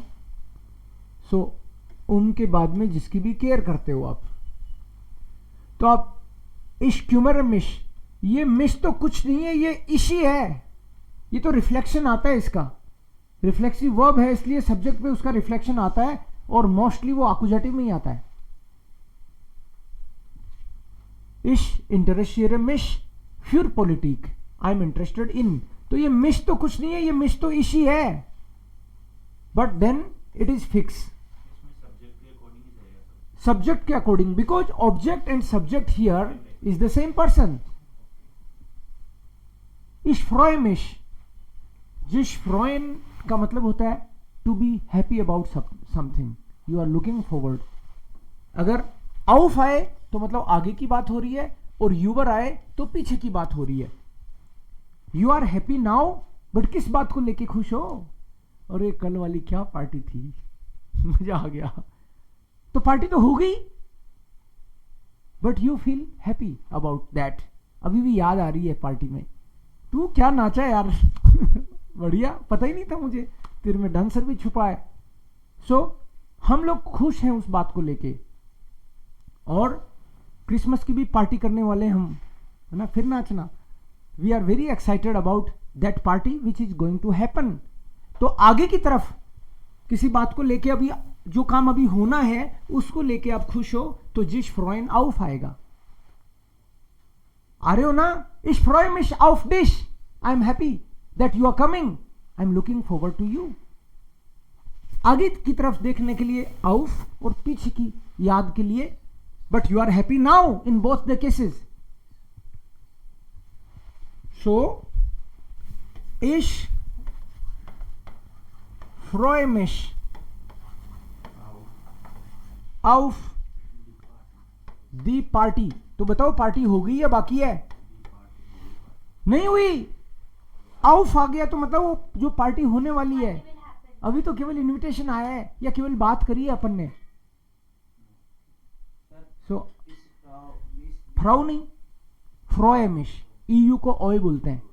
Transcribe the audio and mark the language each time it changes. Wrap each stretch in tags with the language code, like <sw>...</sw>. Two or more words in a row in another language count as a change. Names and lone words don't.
<hi>सो के बाद में जिसकी भी केयर करते हो आप, तो आप</hi> <de>ich kümmere mich,</de> <hi>ये मिश तो कुछ नहीं है, ये इशी है, ये तो रिफ्लेक्शन आता है इसका।</hi> <en>reflexive verb</en> <hi>है इसलिए सब्जेक्ट पे उसका रिफ्लेक्शन आता है और मोस्टली वो आकुजाटिव में ही आता है.</hi> <de>Ich interessiere mich für Politik.</de> <en>I am interested in.</en> <hi>तो ये मिश तो कुछ नहीं है, ये मिश तो इशी है,</hi> <en>but then it is fix. subject ke according, because object and subject here is the same person.</en> <de>Ich freue mich. sich freuen</de> <hi>का मतलब होता है</hi> <en>to be happy about something, you are looking forward.</en> <hi>अगर आउफ आए तो मतलब आगे की बात हो रही है, और यूवर आए तो पीछे की बात हो रही है.</hi> <en>you are happy now, but</en> <hi>किस बात को लेके खुश हो? अरे कल वाली क्या पार्टी थी, मजा आ गया. तो पार्टी तो हो गई,</hi> <en>but you feel happy about that.</en> <hi>अभी भी याद आ रही है पार्टी में, तू क्या नाचा है यार. बढ़िया, पता ही नहीं था मुझे तेरे में डांसर भी छुपा है. सो हम लोग खुश हैं उस बात को लेके, और क्रिसमस की भी पार्टी करने वाले हम, है ना, फिर नाचना.</hi> <en>we are very excited about that party which is going to happen.</en> <hi>तो आगे की तरफ किसी बात को लेके, अभी जो काम अभी होना है उसको लेके आप खुश हो, तो</hi> <de>sich freuen auf</de> <hi>आएगा. आ रहे हो ना?</hi> <de>Ich freue mich auf dich.</de> <en>I am happy that you are coming. I am looking forward to you.</en> <hi>आगे की तरफ देखने के लिए auf और पीछे की याद के लिए,</hi> <en>but you are happy now in both the cases.</en> <de>So ich freue mich auf die Party.</de> <hi>तो बताओ पार्टी हो गई या बाकी है? नहीं हुई. आउफ आ गया तो मतलब वो जो पार्टी होने वाली है, अभी तो केवल इनविटेशन आया है या केवल बात करी है अपन ने. सो फ्राउ नहीं, फ्रॉयमिश, ईयू को ओय बोलते हैं.</hi>